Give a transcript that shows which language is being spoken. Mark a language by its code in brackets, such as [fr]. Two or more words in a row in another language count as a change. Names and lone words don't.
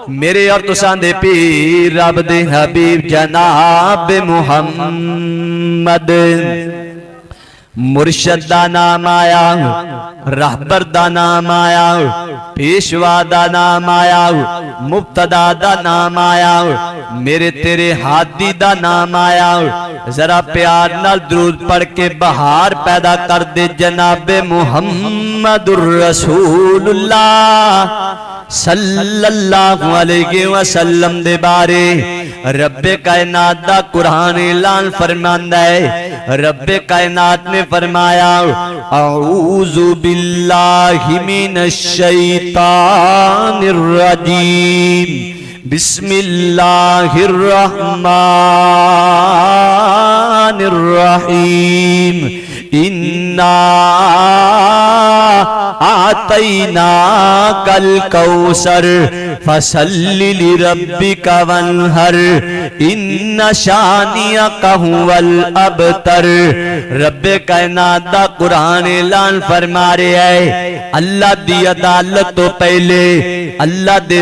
[pa] میرے اور تساں دے پیر رب دے حبیب جناب محمد مرشد دا ناں آیا، رہبر دا ناں آیا، پیشوا دا ناں آیا، مبتدا دا ناں آیا، میرے تیرے ہادی دا ناں آیا. ذرا پیار نال درود پڑھ کے بہار پیدا کر دے جنابِ [ar] محمد رسول الله صلى الله عليه وسلم [pa] دے بارے ربِ کائنات دا قرآن اعلان فرماندا ہے. ربِ کائنات نے فرمایا [ar] أعوذ بالله من الشيطان الرجيم بسم الله الرحمن الرحيم إنا أعطيناك الكوثر فصل لربك وانحر إن شانئك هو الأبتر. [pa] ربِ کائنات دا قرآن اعلان فرما رہا ہے اللہ دی عدالت توں پہلے، اللہ دے